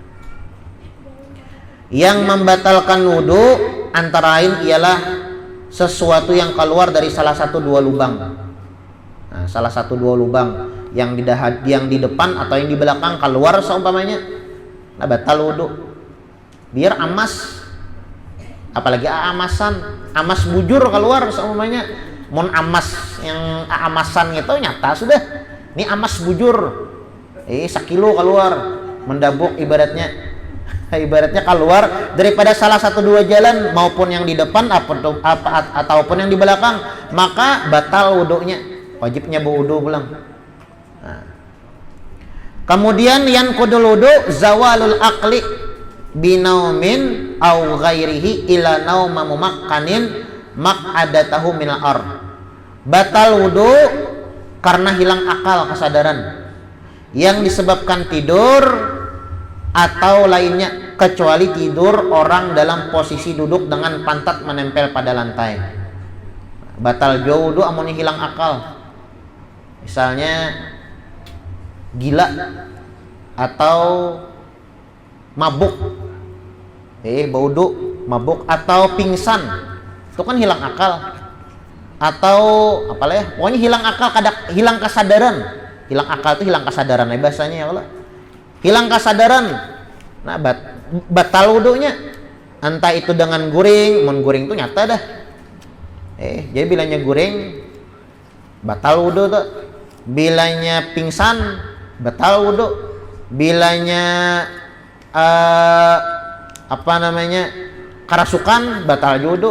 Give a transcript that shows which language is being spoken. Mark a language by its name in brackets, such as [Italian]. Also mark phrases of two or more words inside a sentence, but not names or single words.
[Indonesian] Yang membatalkan wudu antara lain ialah sesuatu yang keluar dari salah satu dua lubang. Nah, salah satu dua lubang yang di depan atau yang di belakang keluar seumpamanya, nah batal wudu. [Banjar] Biar amas, apalagi amas bujur keluar seumpamanya. Mun amas yang amasan itu nyata sudah. Ini amas bujur, sekilo keluar, mendabuk ibaratnya keluar daripada salah satu dua jalan, maupun yang di depan ataupun yang di belakang, maka batal wudunya. Wajibnya berwudu pulang. [Indonesian] Nah. Kemudian yang [Arabic] kudul wudu زوال العقل بنوم أو غيره إلا نوم ممكن مقعدته من الأرض. [Indonesian] Batal wudu karena hilang akal kesadaran yang disebabkan tidur atau lainnya kecuali tidur orang dalam posisi duduk dengan pantat menempel pada lantai. [Banjar] Batal wudu amun hilang akal. [Indonesian] Misalnya gila atau mabuk. Wudu, mabuk atau pingsan. Itu kan hilang akal. Atau apalah ya, pokoknya hilang akal, hilang kesadaran. Hilang akal itu hilang kesadaran bahasanya ya Allah. Hilang kesadaran. Nah, batal wudunya. [Banjar] Entah itu dengan guring, mun guring itu nyata dah. Jadi bilanya guring batal wudu tuh. Bilanya pingsan batal wudu. Bilanya kerasukan batal wudu.